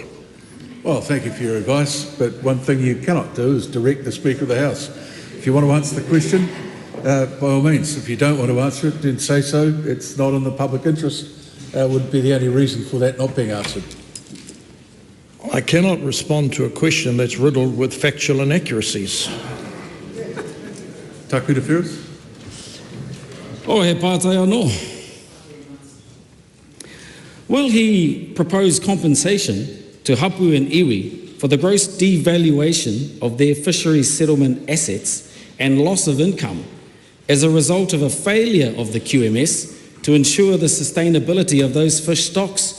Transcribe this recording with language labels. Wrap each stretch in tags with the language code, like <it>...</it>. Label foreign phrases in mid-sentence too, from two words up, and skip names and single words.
<en>Well, thank you for your advice, but one thing you cannot do is direct the Speaker of the House. If you want to answer the question, by all means. If you don't want to answer it, then say so. It's not in the public interest. Would be the only reason for that not being answered. I cannot respond to a question that's riddled with factual inaccuracies.</en> <mi>Taku te whirus. Oh, he pātai anō.</mi> <en>Will he propose compensation to Hapu and Iwi for the gross devaluation of their fisheries settlement assets and loss of income as a result of a failure of the QMS to ensure the sustainability of those fish stocks?</en>